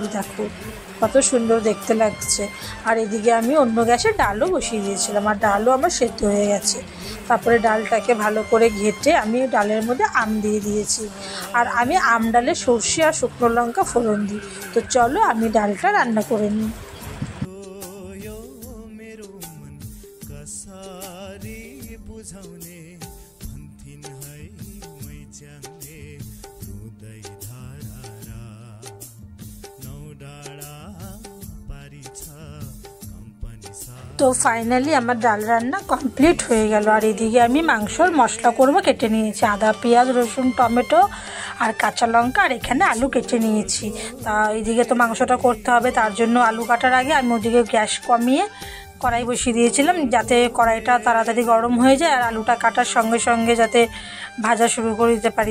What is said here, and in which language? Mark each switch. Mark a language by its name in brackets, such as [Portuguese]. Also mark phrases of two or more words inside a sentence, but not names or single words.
[Bangla] দেখো কত সুন্দর দেখতে লাগছে। আর এদিকে আমি অন্য গ্যাসে ডালও বসিয়ে দিয়েছিলাম, আর ডালও আমার সেদ্ধ হয়ে গেছে। তারপরে ডালটাকে ভালো করে ঘেটে আমি ডালের মধ্যে আম দিয়ে দিয়েছি। আর আমি আম ডালে সর্ষে আর শুকনো লঙ্কা ফোড়ন দিই। তো চলো আমি ডালটা রান্না করে নিই। [Nepali] बुझाउने भन्थिन् है मैच्याङले रुदै धारा नौ डाँडा पारी छ कम्पनी सारा। [Bangla] তো ফাইনালি আমার ডাল রান্না কমপ্লিট হয়ে গেল। আর এদিকে আমি মাংসর মশলা করব, কেটে নিয়েছি আদা, পেঁয়াজ, রসুন, টমেটো আর কাঁচা লঙ্কা, আর এখানে আলু কেটে নিয়েছি। তা এইদিকে তো মাংসটা করতে হবে, তার জন্য আলু কাটার আগে আমি ওদিকে গ্যাস কমিয়ে কড়াই বসিয়ে দিয়েছিলাম, যাতে কড়াইটা তাড়াতাড়ি গরম হয়ে যায় আর আলুটা কাটার সঙ্গে সঙ্গে যাতে ভাজা শুরু করে দিতে পারি।